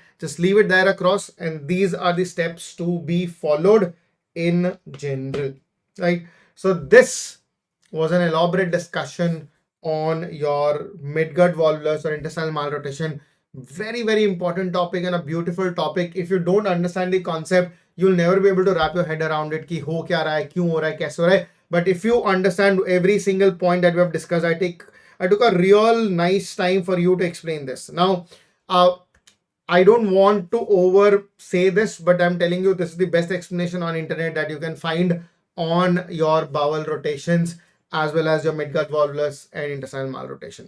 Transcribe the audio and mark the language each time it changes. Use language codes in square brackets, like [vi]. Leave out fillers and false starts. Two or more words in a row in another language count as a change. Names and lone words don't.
[en] Just leave it there across. And these are the steps to be followed in general. Right? So this was an elaborate discussion on your midgut volvulus or intestinal malrotation. Very, very important topic and a beautiful topic. If you don't understand the concept, you'll never be able to wrap your head around it. [hi] कि हो क्या रहा है, क्यों हो रहा है, कैसे हो रहा है. [en] But if you understand every single point that we have discussed, I took a real nice time for you to explain this. Now, I don't want to over say this, but I'm telling you this is the best explanation on internet that you can find on your bowel rotations as well as your midgut volvulus and intestinal malrotation.